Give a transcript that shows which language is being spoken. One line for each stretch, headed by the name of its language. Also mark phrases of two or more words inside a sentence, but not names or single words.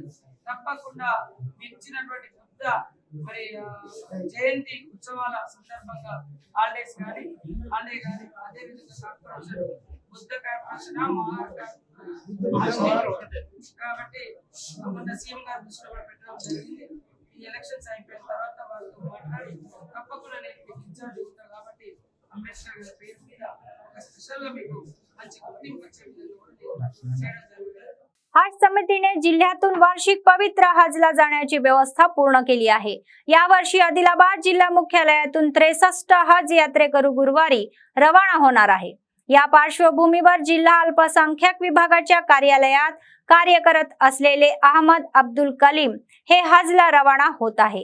Telugu: తప్పకుండా మీరు ఇచ్చినటువంటి బుద్ధ మరి జయంతి ఉత్సవాల సందర్భంగా హాలిడే కానీ అదే విధంగా కార్పొరేషన్ బుద్ధ కార్పొరేషన్ కాబట్టి మొన్న సీఎం గారు దృష్టిలో కూడా పెట్టడం జరిగింది. ఈ ఎలక్షన్స్ అయిపోయిన తర్వాత వాళ్ళతో మాట్లాడి తప్పకుండా నేను మీకు ఇన్ఛార్జ్ ఉంటాను కాబట్టి అంబేద్కర్ గారి పేరు మీద ఒక స్పెషల్ గా మీకు మంచి గుర్తింపు వచ్చే విధంగా చేయడం జరుగుతుంది.
Marathi: हज समितीने जिल्ह्यातून वार्षिक पवित्र हजला जाण्याची व्यवस्था पूर्ण केली आहे. यावर्षी आदिलाबाद जिल्हा मुख्यालयातून 63 हज यात्रेकरू गुरुवारी रवाना होणार आहे. या पार्श्वभूमीवर जिल्हा अल्पसंख्याक विभागाच्या कार्यालयात कार्य करत असलेले अहमद अब्दुल कलीम हे हजला रवाना होत आहे.